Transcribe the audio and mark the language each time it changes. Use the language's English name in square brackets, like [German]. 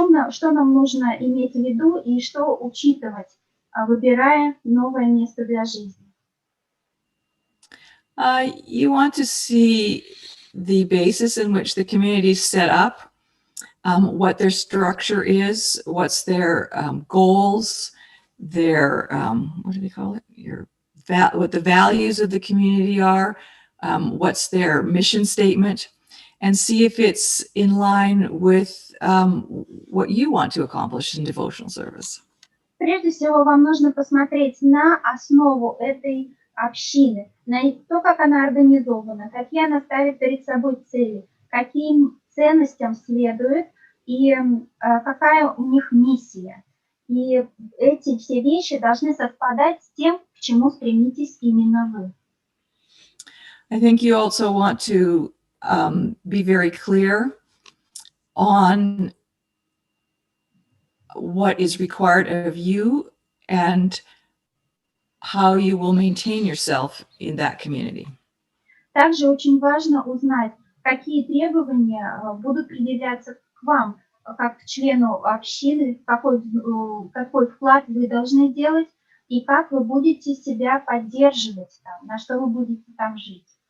[Russian] Что нам нужно иметь в виду и что учитывать, выбирая новое место для жизни? [English] You want to see the basis in which the community is set up, what their structure is, what's their goals, their, what do they call it? What the values of the community are, what's their mission statement, and see if it's in line with what you want to accomplish in devotional service. [Russian] Прежде всего, вам нужно посмотреть на основу этой общины, на то, как она организована, какие она ставит перед собой цели, каким ценностям следует и какая у них миссия. И эти все вещи должны совпадать с тем, к чему стремитесь именно вы. [English] I think you also want to be very clear on what is required of you and how you will maintain yourself in that community. [Russian] Также очень важно узнать, какие требования будут предъявляться к вам, как к члену общины, какой вклад вы должны делать и как вы будете себя поддерживать там, на что вы будете там жить.